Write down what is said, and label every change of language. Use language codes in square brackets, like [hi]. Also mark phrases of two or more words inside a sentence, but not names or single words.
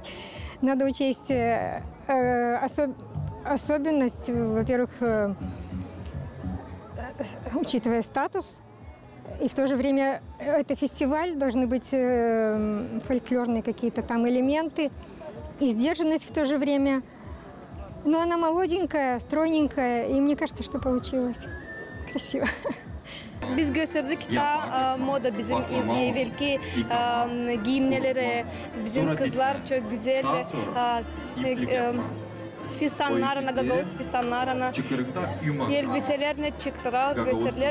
[ru] Надо учесть особенность, во-первых, учитывая статус, и в то же время это фестиваль, должны быть фольклорные какие-то там элементы, и сдержанность в то же время. Но она молоденькая, стройненькая, и мне кажется, что получилось красиво. [gag] Biz gösterdik da moda bizim evvelki giyimleri, bizim kızlar çok güzel fistanlarına, Gagavuz fistanlarına elbiselerini çıktılar, gösteriler.